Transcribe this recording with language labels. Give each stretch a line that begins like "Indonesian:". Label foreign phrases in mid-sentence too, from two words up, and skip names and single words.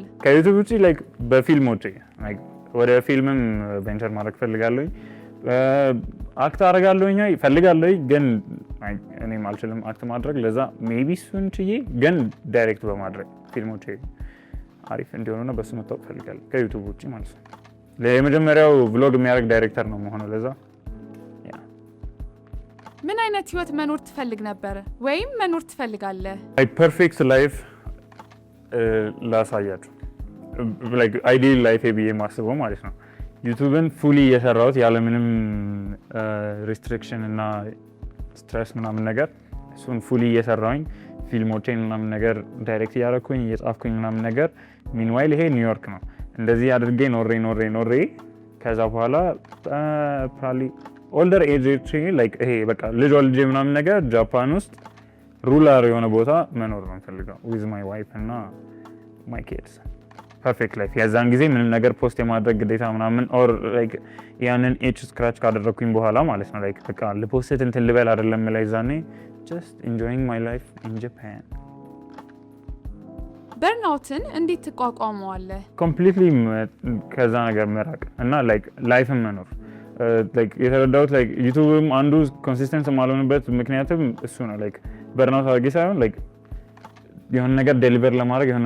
Amharic: ከዩቲዩብ ውጪ like በፊልሞቼ like ወደ ፊልምም ቬንቸር ማድረግ ፈልጋለሁኝ። አክት አደርጋለሁኝ ፈልጋለሁኝ ግን እኔም አልችልም አክት ማድረግ። ለዛ ሜቢ እሱን ችዬ ግን ዳይሬክት በማድረግ ፊልሞቼ አሪፍ እንዲሆኑና በሱ መታወቅ ፈልጋለሁ ከዩቲዩብ ውጪ ማለት ነው። ለመጀመሪያው ብሎግ የሚያደርግ ዳይሬክተር ነው መሆነው። ለዛ ምን አይነት ህይወት መኖር ትፈልግ ነበር ወይም መኖር ትፈልጋለህ?
English: perfect life
Amharic: ላሳያችሁ
English: like ideal life
Amharic: ብዬ ማስበው ማለት ነው። ዩቲዩብን ፉሊ እየሰራሁት ያለምንም ሪስትሪክሽን እና ስትሬስ ምናምን ነገር እሱን ፉሊ እየሰራሁኝ ፊልሞቼን ምናምን ነገር ዳይሬክት እያደረኩኝ እየጻፍኩኝ ምናምን ነገር ሚንዋይል ይሄ ኒውዮርክ ነው። እንደዚህ አድርጌ ኖሬ ከዛ በኋላ
English: probably older age like
Amharic: ይሄ በቃ ልጅ ወልጄ ምናምን ነገር ጃፓን ውስጥ ሩላር የሆነ ቦታ መኖር ነው የምፈልገው
English: with my wife
Amharic: እና
English: my kids perfect life።
Amharic: የዛን ጊዜ ምንም ነገር ፖስት የማድረግ ግዴታ ምናምን
English: or like
Amharic: ያንን
English: age scratch
Amharic: ካደረኩኝ በኋላ ማለት ነው like በቃ ለፖስት እንትን ልበል አይደለም ላይ ዛኔ
English: just enjoying my life in Japan።
Amharic: በርናውትን እንዴት ትቋቋመዋለህ? ኮምፕሊትሊ ከዛ ነገር መራቅ እና like ላይፍን መኖር like የተረዳሁት like ዩቲዩብም አንዱ ኮንሲስተንስ ማልሆንበት ምክንያቱም እሱ ነው።
English: like burnout
Amharic: አድርጌ ሳይሆን like የሆነ ነገር ዴሊቨር ለማድረግ የሆነ